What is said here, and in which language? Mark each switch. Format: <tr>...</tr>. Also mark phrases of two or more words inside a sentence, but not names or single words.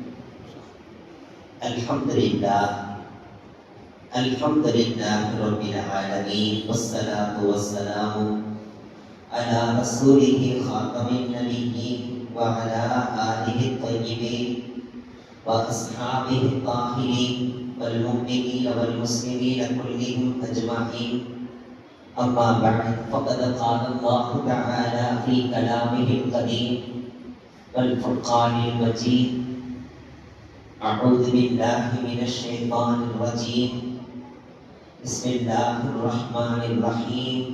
<ar>الحمد لله الحمد لله رب العالمين والصلاة والسلام على رسوله خاتم النبيين وعلى آله الطيبين وأصحابه الطاهرين والمؤمنين والمسلمين كلهم أجمعين. أما بعد فقد قال الله تعالى في كلامه القديم والفرقان المجيد: أعوذ بالله من الشيطان الرجيم بسم الله الرحمن الرحيم</ar>